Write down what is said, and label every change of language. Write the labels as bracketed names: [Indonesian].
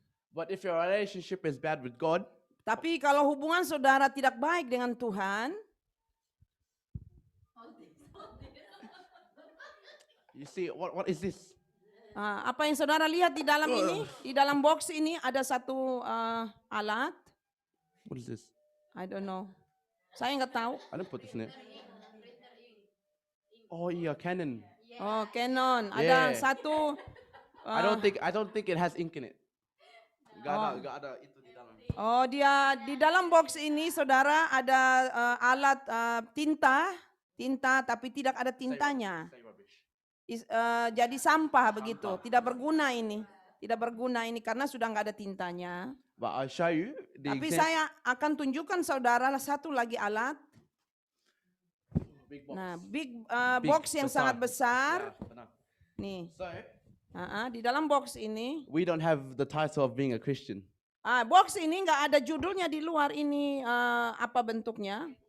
[English] But if your relationship is bad with God, [Indonesian] tapi kalau hubungan saudara tidak baik dengan Tuhan, [English] you see what is this? [Indonesian] Apa yang saudara lihat di dalam ini? Di dalam box ini ada satu alat. [English] What is this? I don't know. [Indonesian] Saya nggak tahu. [English] I didn't put this in it. Oh yeah, Canon. Canon. Yeah. [Indonesian] Ada satu. [English] I don't think it has ink in it. [Indonesian] Gak ada itu di dalam. Dia di dalam box ini saudara ada alat tinta tapi tidak ada tintanya. [English] Say rubbish. [Indonesian] Jadi sampah begitu. Tidak berguna ini karena sudah nggak ada tintanya. [English] But I'll show you the [Indonesian] Tapi [English] example. [Indonesian] saya akan tunjukkan saudara satu lagi alat. [English] Big box. Nah, big Big, [Indonesian] box yang besar. sangat besar. Yeah, benar. Nih, [English] So [Indonesian] di dalam box ini. [English] we don't have the title of being a Christian. [Indonesian] Box ini nggak ada judulnya di luar ini apa bentuknya.